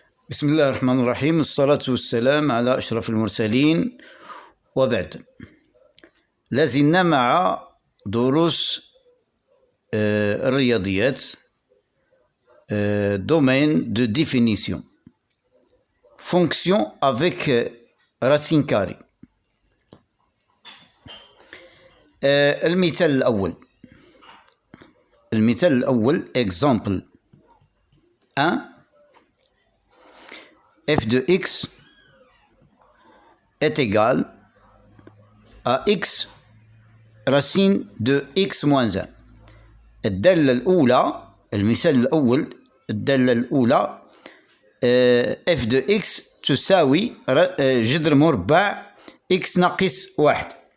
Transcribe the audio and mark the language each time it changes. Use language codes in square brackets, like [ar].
[ar] بسم الله الرحمن الرحيم والصلاة والسلام على أشرف المرسلين وبعد. لازلنا مع دروس الرياضيات [fr] domaine de définition fonction avec racine carrée. [ar] المثال الأول [fr] exemple 1 f de x est égal à x racine de x moins 1. [ar] الدالة الأولى المثال الأول الدالة الأولى [fr] f de x [ar] تساوي جذر مربع x ناقص 1.